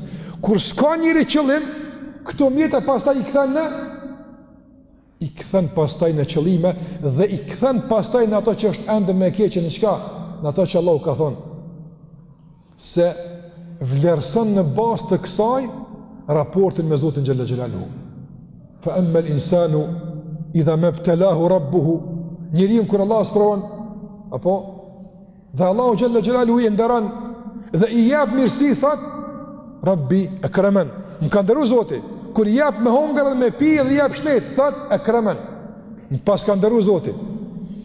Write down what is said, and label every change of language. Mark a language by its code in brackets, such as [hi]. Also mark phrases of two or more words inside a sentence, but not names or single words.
[sq] Kur s'ka njëri qëllim, këto mjete pastaj i kthen pastaj në qëllime dhe i kthen pastaj në ato që është ende me keqe në çka, në ato që Allahu ka thonë se vlerëson në bazë të kësaj raportin me Zotin [ar] جل جلاله. فأما الإنسان إذا ما ابتلاه ربه, [sq] njeriu kur Allah sprovon apo dhe Allahu [ar] جل جلاله [sq] i nderon dhe i jap mirësi, thot [ar] ربي أكرمن, [sq] më ka ndëru Zoti, kur jap me hongër dhe me pi dhe jap shtet, thot akraman, më pas ka ndëru Zoti.